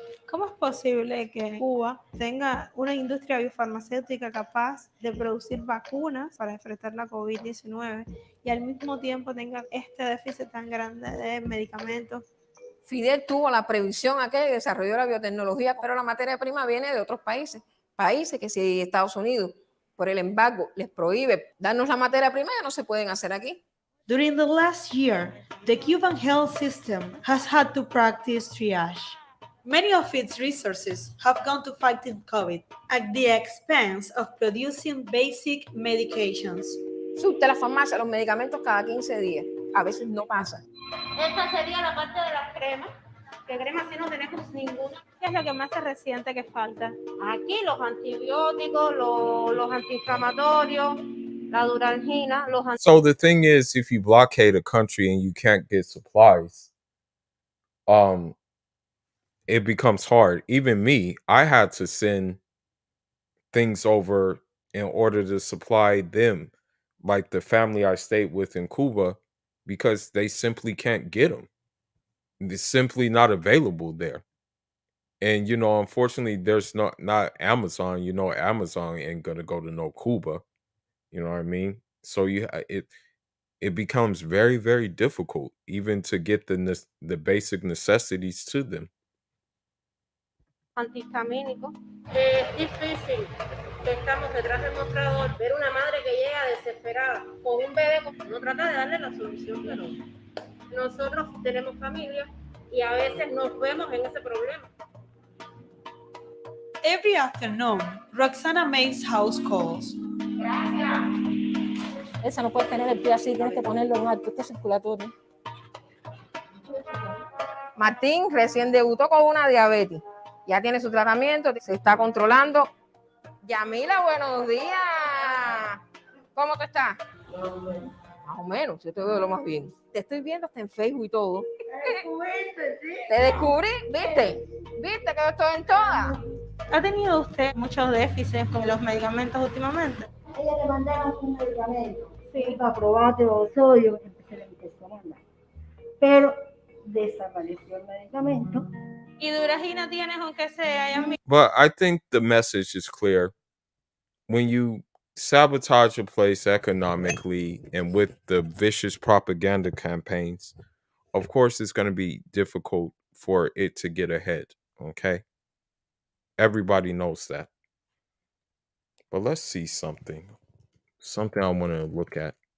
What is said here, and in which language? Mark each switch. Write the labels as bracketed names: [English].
[Spanish] ¿Cómo es posible que Cuba tenga una industria biofarmacéutica capaz de producir vacunas para enfrentar la COVID-19 y al mismo tiempo tenga este déficit tan grande de medicamentos? Fidel tuvo la previsión aquella y desarrolló la biotecnología, pero la materia prima viene de otros países. Países que si Estados Unidos, por el embargo, les prohíbe darnos la materia prima, ya no se pueden hacer aquí. [English] During the last year, the Cuban health system has had to practice triage. Many of its resources have gone to fighting COVID at the expense of producing basic medications. [Spanish] Surte la farmacia los medicamentos cada 15 días. A veces no pasa. Esta sería la parte de las cremas, que cremas sí no tenemos ninguna. ¿Qué es lo que más se resiente que falta? Aquí los antibióticos, los antiinflamatorios, la duralgina, [English] So the thing is, if you blockade a country and you can't get supplies, it becomes hard. Even me, I had to send things over in order to supply them, like the family I stayed with in Cuba, because they simply can't get them. They're simply not available there. And unfortunately, there's not Amazon. Amazon ain't gonna go to no Cuba. You know what I mean? So it becomes very, very difficult even to get the basic necessities to them. [Spanish] antihistamínicos. Es difícil, estamos detrás del mostrador, ver una madre que llega desesperada con un bebé, no trata de darle la solución, pero nosotros tenemos familia y a veces nos vemos en ese problema. [English] Every afternoon, Roxana makes house calls. [Spanish] Esa no puedes tener el pie así, tienes que ponerlo en alto, este circulatorio. Martín recién debutó con una diabetes. Ya tiene su tratamiento, se está controlando. Yamila, buenos días. ¿Cómo te estás? Más o menos, yo te veo lo más bien. Te estoy viendo hasta en Facebook y todo. Te descubrí, ¿viste? ¿Viste que yo estoy en todas? ¿Ha tenido usted muchos déficits con los medicamentos últimamente? Ella le mandaron un medicamento, sí, para probarte los sodios, empecé a empezar a mandar. Pero desapareció el medicamento. ¿Y Duragina tienes aunque sea, Yamila? [English] But I think the message is clear. When you sabotage a place economically and with the vicious propaganda campaigns, of course it's going to be difficult for it to get ahead, okay? Everybody knows that. But let's see something I want to look at.